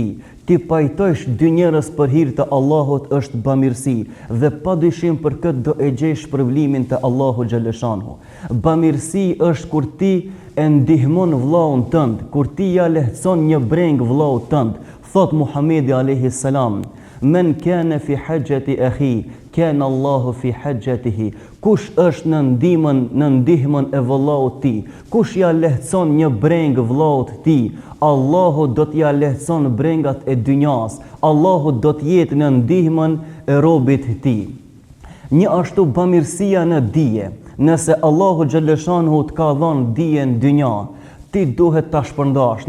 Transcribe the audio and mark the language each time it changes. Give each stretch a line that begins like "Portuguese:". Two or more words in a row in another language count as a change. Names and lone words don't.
Albanian: Ti pajtojsh dy njerëz për hir të Allahut është bamirësi, dhe padyshim për këtë do e gjesh shpërblimin te
Arabic: الله جل شأنه.
Albanian: Bamirësi është kur ti e ndihmon vllaun tënd, kur ti ja lehtëson një breng vllaut tënd.
Arabic: Thot Muhamedi عليه السلام من كان في حاجة أخي كان الله في حاجته.
Albanian: Kush është në ndihmën e vllaut ti, kush ja lehtëson një breng vllaut ti, Allahu do t'ja lehtëson brengat e dynjas, Allahu do t'jetë në ndihmën e robit ti. Një ashtu bamirësia në dije, nëse
Arabic: الله جل شأنه
Albanian: t'ka dhënë dije në dynja, ti duhet ta shpërndash.